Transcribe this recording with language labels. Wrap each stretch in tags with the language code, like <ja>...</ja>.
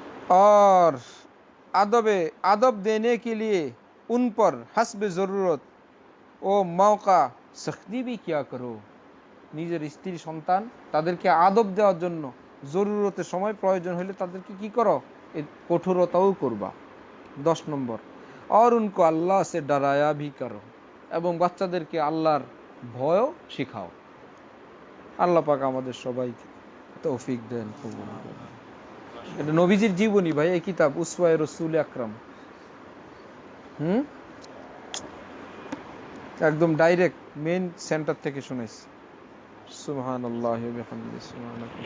<hi>और अदब देने के लिए उन पर हस्ब ज़रूरत ও মৌকা সখতি भी क्या करो।</hi> <bn>নিজের স্ত্রী সন্তান তাদেরকে আদব দেওয়ার জন্য জরুরতের সময় প্রয়োজন হলে তাদেরকে কি করো, এই কঠোরতাও করবা। 10 নম্বর,</bn> <hi>और उनको अल्लाह से डराया भी करो,</hi> <bn>এবং বাচ্চাদেরকে আল্লাহর ভয়ও শেখাও। আল্লাহ পাক আমাদের সবাইকে তৌফিক দেন, কবুল করেন। এটা নবীজির জীবনী ভাই, এই কিতাব উসওয়ায়ে রাসূল আকরাম। একদম ডাইরেক্ট মেইন সেন্টার থেকে শুনেছি। সুবহানাল্লাহি ওয়া বিহামদিহি, সুবহানাল্লাহ।</bn>